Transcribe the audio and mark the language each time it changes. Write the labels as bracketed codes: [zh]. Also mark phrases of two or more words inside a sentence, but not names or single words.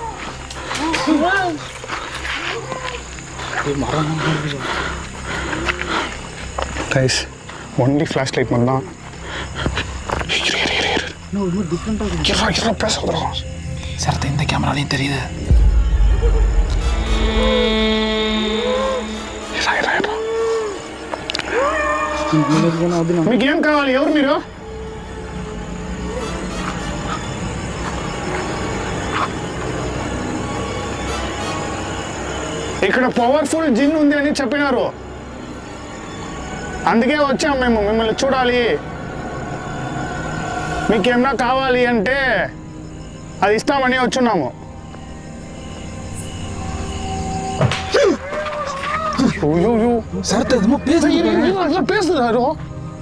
[en] Guys only flash light [ta] மட்டும் தான். பேசுகிறோம் சார் இந்த கேமராலையும் தெரியுது. [te] మీకు ఏం కావాలి? ఎవరు మీరు? ఇక్కడ పవర్ఫుల్ జిన్ ఉంది అని చెప్పినారు, అందుకే వచ్చాం మేము మిమ్మల్ని చూడాలి. మీకేమన్నా కావాలి అంటే అది ఇస్తామని వచ్చున్నాము. [ta] சார் பேசுறாரு.